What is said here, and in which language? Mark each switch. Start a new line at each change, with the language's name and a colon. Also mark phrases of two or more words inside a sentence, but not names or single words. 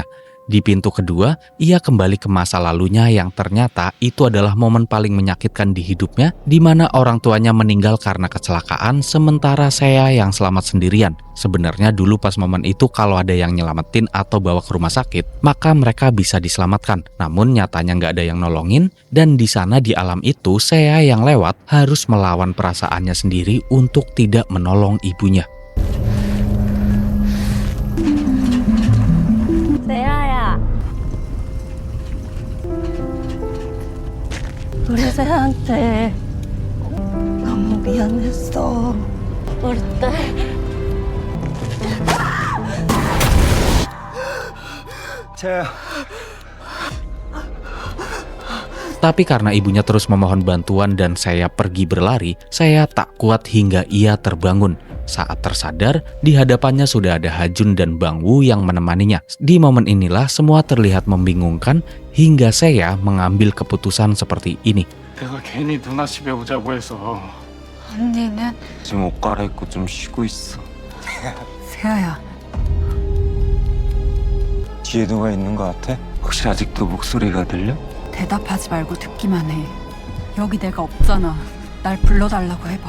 Indonesian: Di pintu kedua, ia kembali ke masa lalunya yang ternyata itu adalah momen paling menyakitkan di hidupnya, di mana orang tuanya meninggal karena kecelakaan, sementara saya yang selamat sendirian. Sebenarnya dulu pas momen itu kalau ada yang nyelamatin atau bawa ke rumah sakit, maka mereka bisa diselamatkan. Namun nyatanya nggak ada yang nolongin, dan di sana di alam itu saya yang lewat harus melawan perasaannya sendiri untuk tidak menolong ibunya.
Korean: 우리 세한테 너무 미안했어. 우리 딸. 세아야.
Indonesian: Tapi karena ibunya terus memohon bantuan dan saya pergi berlari, saya tak kuat hingga ia terbangun. Saat tersadar, di hadapannya sudah ada Hajun dan Bang Woo yang menemaninya. Di momen inilah semua terlihat membingungkan hingga saya mengambil keputusan seperti ini.
Korean: 내가 괜히 누나 집에 오자고 해서. 언니는 지금 옷 갈아입고 좀 쉬고 있어. 세아야, 뒤에 누가 있는 것 같아? 혹시 아직도 목소리가 들려? 대답하지 말고 듣기만 해. 여기 내가 없잖아. 날 불러달라고 해봐.